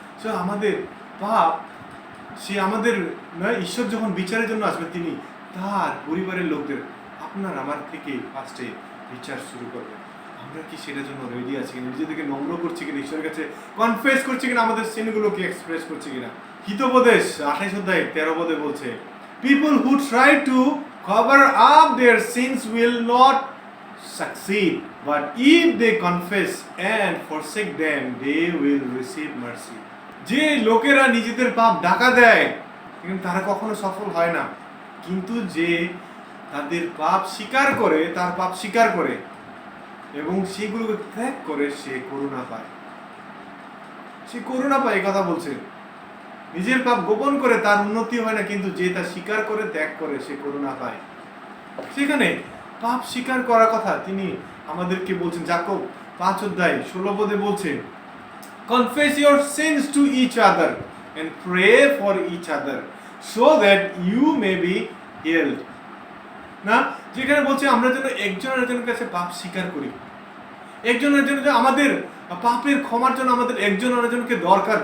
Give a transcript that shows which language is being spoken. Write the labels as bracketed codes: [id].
[bn] So আমাদের পাপ, সে আমাদের ঈশ্বর যখন বিচারের জন্য আসবে, তিনি তার পরিবারের লোকদের আপনার আমার থেকে ফার্স্টে বিচার শুরু করবেন। আমরা কি সেটার জন্য রেডি আছি কিনা, নিজেদেরকে নম্র করছি কিনা, ঈশ্বরের কাছে কনফেস করছি কিনা, আমাদের সিনগুলোকে এক্সপ্রেস করছি কিনা। হিতোপদেশ 28 অধ্যায় 13 পদে বলছে, [en] people who try to cover up their sins will not succeed, but if they confess and forsake them, they will receive mercy. [bn] যে লোকেরা নিজেদের পাপ ঢাকা দেয় কিন্তু তারা কখনো সফল হয় না, কিন্তু যে তাদের পাপ স্বীকার করে, তার পাপ স্বীকার করে এবং সেগুলোকে ত্যাগ করে, সে করুণা পায়। সে করুণা পায়, এই কথা বলছে। নিজের পাপ গোপন করে তার উন্নতি হয় না, কিন্তু যে তা স্বীকার করে, ত্যাগ করে, সে করুণা পায়। সেখানে পাপ স্বীকার করার কথা তিনি আমাদেরকে বলছেন। যাকব 5 অধ্যায় 16 পদে বলছে, [en] confess your sins to each other and pray for each other so that you may be healed. [bn] না, যেখানে বলছে আমরা যেন একজন আরেকজনের কাছে পাপ স্বীকার করি, একজন আরেকজনের জন্য, আমাদের পাপের ক্ষমার জন্য আমাদের একজন আরেকজনকে দরকার।